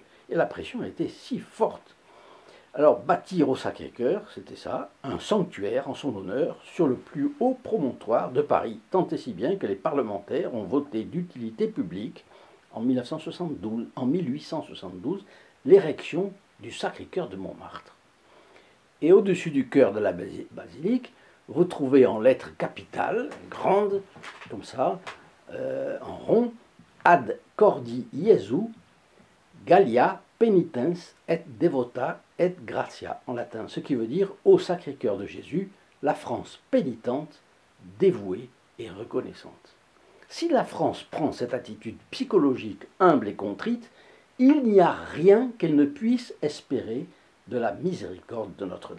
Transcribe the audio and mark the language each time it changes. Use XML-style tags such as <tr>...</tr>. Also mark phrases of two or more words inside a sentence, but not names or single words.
<fr>Et la pression a été si forte. Alors bâtir au Sacré-Cœur, c'était ça, un sanctuaire en son honneur sur le plus haut promontoire de Paris, tant et si bien que les parlementaires ont voté d'utilité publique en 1872 l'érection du Sacré-Cœur de Montmartre. Et au-dessus du chœur de la basilique, vous trouvez en lettres capitales, grandes, comme ça, en rond,</fr> <la>Ad cordi Iesu, Gallia penitens et devota et gratia,</la> <fr>en latin, ce qui veut dire au Sacré-Cœur de Jésus, la France pénitente, dévouée et reconnaissante. Si la France prend cette attitude psychologique humble et contrite, il n'y a rien qu'elle ne puisse espérer de la miséricorde de Notre-Dame.</fr>